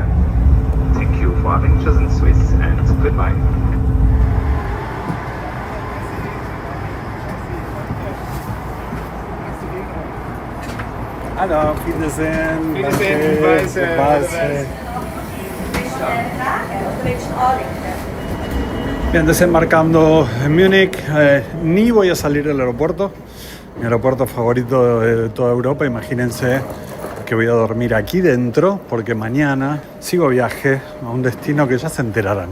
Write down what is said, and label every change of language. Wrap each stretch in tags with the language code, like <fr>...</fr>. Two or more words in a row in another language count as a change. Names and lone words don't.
<en>Thank you for having chosen Swiss and goodbye.</en> <de>Hallo, Wiedersehen. Wiedersehen,</de> <es>Bien, desembarcando en Múnich, ni voy a salir del aeropuerto, mi aeropuerto favorito de toda Europa. Imagínense que voy a dormir aquí dentro porque mañana sigo viaje a un destino que ya se enterarán.</es>